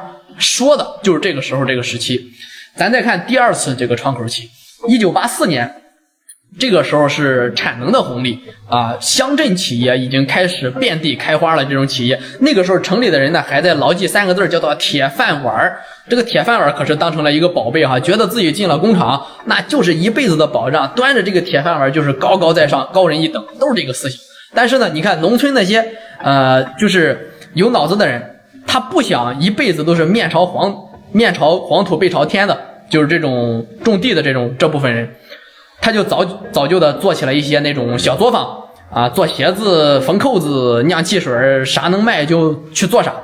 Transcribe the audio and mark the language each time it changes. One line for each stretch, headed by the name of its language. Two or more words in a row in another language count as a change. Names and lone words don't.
Chinese: 說的就是這個時候這個時期。咱再看第2次這個窗口期，1984年，這個時候是產能的紅利啊，鄉鎮企業已經開始遍地開花了。這種企業那個時候成立的人呢，還在牢記3個字，叫做鐵飯碗。這個鐵飯碗可是當成了一個寶貝哈，覺得自己進了工廠那就是一輩子的保障，端着這個鐵飯碗就是高高在上，高人一等，都是這個思想。但是呢，你看農村那些就是有腦子的人，他不想一輩子都是面朝黃土背朝天的，就是這種種地的這部分人，他就早就的做起了一些那種小作坊啊，做鞋子、縫扣子、釀汽水，啥能賣就去做啥。